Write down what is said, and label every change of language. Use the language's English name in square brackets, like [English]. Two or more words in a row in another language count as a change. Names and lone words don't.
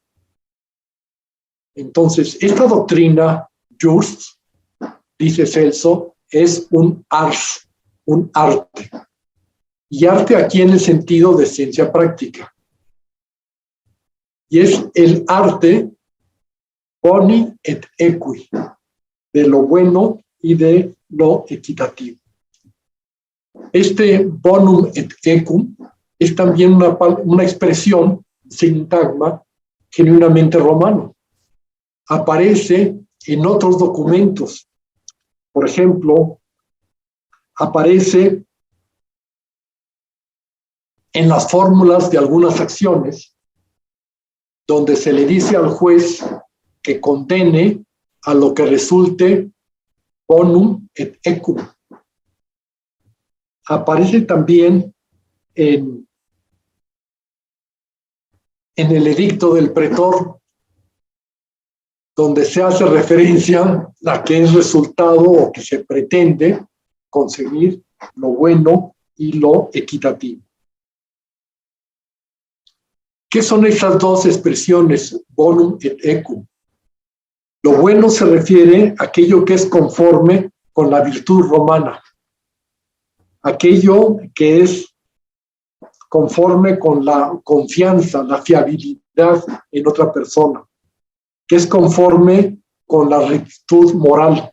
[Spanish] Entonces, esta doctrina, jus, dice Celso, es un ars, un arte. Y arte aquí en el sentido de ciencia práctica. Y es el arte [Latin] boni et equi, [Spanish] de lo bueno y de lo equitativo. Este [Latin] bonum et equum [Spanish] es también una expresión, sintagma, genuinamente romano. Aparece en otros documentos. Por ejemplo, aparece en las fórmulas de algunas acciones, donde se le dice al juez que condene a lo que resulte [Latin] bonum et equum. [Spanish] Aparece también en el edicto del pretor, donde se hace referencia a que es resultado o que se pretende conseguir lo bueno y lo equitativo. ¿Qué son esas dos expresiones, [Latin] bonum et equum? [Spanish] Lo bueno se refiere a aquello que es conforme con la virtud romana, aquello que es conforme con la confianza, la fiabilidad en otra persona, que es conforme con la rectitud moral.